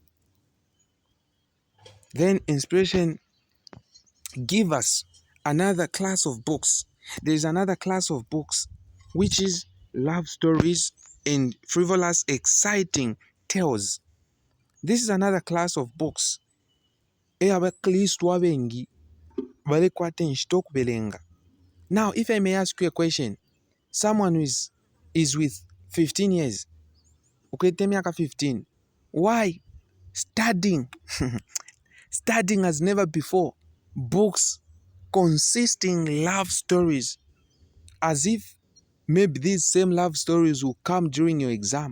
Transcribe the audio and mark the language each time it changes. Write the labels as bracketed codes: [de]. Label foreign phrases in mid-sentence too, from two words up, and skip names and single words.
[en] Then inspiration give us another class of books. There is another class of books which is love stories and frivolous, exciting tales. This is another class of books. [bem] Abakristu abengi balekwata enshita okubelenga. [en] Now, if I may ask you a question, someone who is with 15 years, [bem] ukwete emyaka 15, [en] why studying studying as never before books consisting love stories, as if maybe these same love stories will come during your exam?